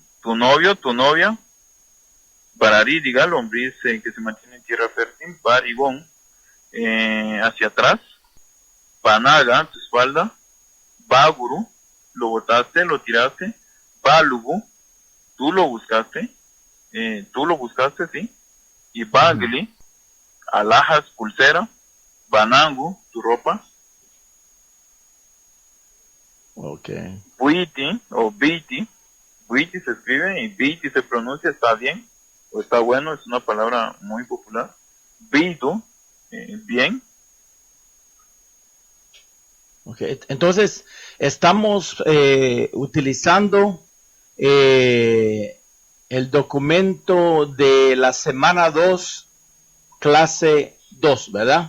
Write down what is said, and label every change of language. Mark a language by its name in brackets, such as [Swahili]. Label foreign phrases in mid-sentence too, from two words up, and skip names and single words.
[Spanish] tu novio, tu novia, barari, diga, lombriz que se mantiene en tierra fértil, barigón, hacia atrás, panaga, tu espalda, baguru, lo botaste, lo tiraste, balugu, tú lo buscaste, sí, y bagli, alhajas, pulsera, banangu, tu ropa, Ok. buiti o biti, buiti se escribe y biti se pronuncia, está bien, o está bueno, es una palabra muy popular, bitu, bien, Ok. Entonces, estamos utilizando el documento de la semana 2, clase 2, ¿verdad?